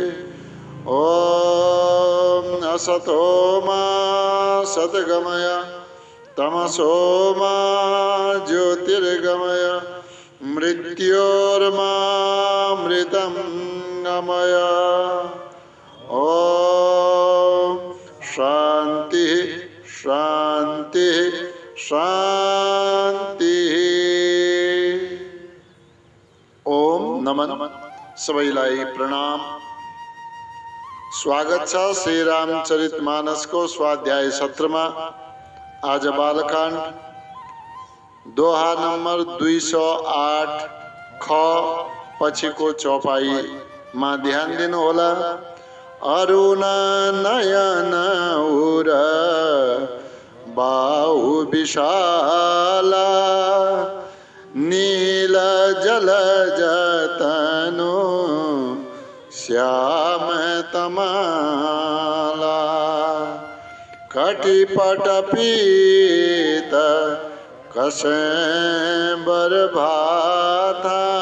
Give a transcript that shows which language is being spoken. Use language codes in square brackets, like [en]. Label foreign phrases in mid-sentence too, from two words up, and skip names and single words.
[sa] ॐ असतो मा सद्गमय तमसो मा ज्योतिर्गमय मृत्योर्मामृतं गमय। ॐ शांति शांति शांति। [ne] ओम नमन सबैलाई प्रणाम। स्वागत छ श्री रामचरितमानस को स्वाध्याय सत्र में। आज बालकांड दोहा नंबर 208 ख पछि को चौपाई में ध्यान दिनु होला। [awa] अरुण नयन उर बाहु विशाला नील जल जतनु श्याम तमाला कटिपट पीत कसेंबर भाथा